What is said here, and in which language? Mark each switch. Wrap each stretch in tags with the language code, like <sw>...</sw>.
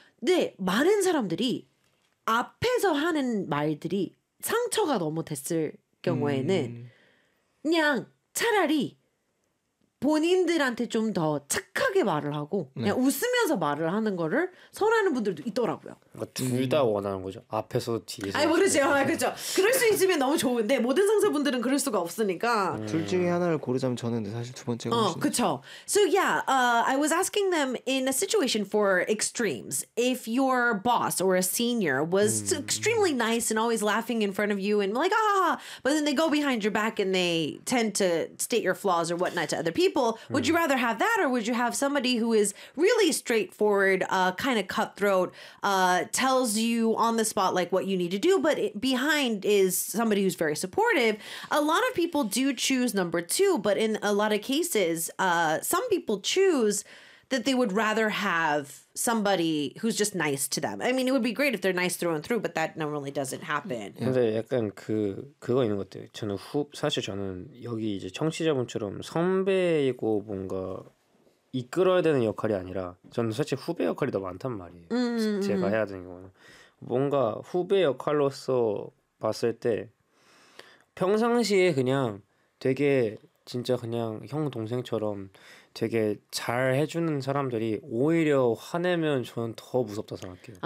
<ko>네, 많은 사람들이 앞에서 하는 말들이 상처가 너무 됐을 경우에는 그냥 차라리 본인들한테 좀 더 착하게 말을 하고 그냥 네. 웃으면서 말을 하는 거를 선하는 분들도 있더라고요. 그러니까 둘 다 원하는 거죠. 앞에서 뒤에서. 아니 모르세요. 그렇죠. 그럴 수 있으면 너무 좋은데 모든 상사분들은 그럴 수가 없으니까. 둘 중에 하나를 고르자면 저는 사실 두 번째가 그렇죠.</ko> <en>So yeah, I was asking them in a situation for extremes. If your boss or a senior was extremely nice and always laughing in front of you and like but then they go behind your back and they tend to state your flaws or whatnot to other people. Would you rather have that or would you have somebody who is really straightforward, kind of cutthroat, tells you on the spot like what you need to do, but behind is somebody who's very supportive? A lot of people do choose number two, but in a lot of cases, some people choose that they would rather have somebody who's just nice to them. I mean, it would be great if they're nice through and through, but that normally doesn't happen.</en> <ko>근데 약간 그거 있는 것 같아요. 저는 사실 저는 여기 이제 청취자분처럼 선배이고 뭔가 이끌어야 되는 역할이 아니라 저는 사실 후배 역할이 더 많단 말이에요. 제가 해야 되는 거는 뭔가 후배 역할로서 봤을 때 평상시에 그냥 되게 진짜 그냥 형 동생처럼 되게 잘 해주는 사람들이 오히려 화내면 저는 더 무섭다 생각해요.</ko>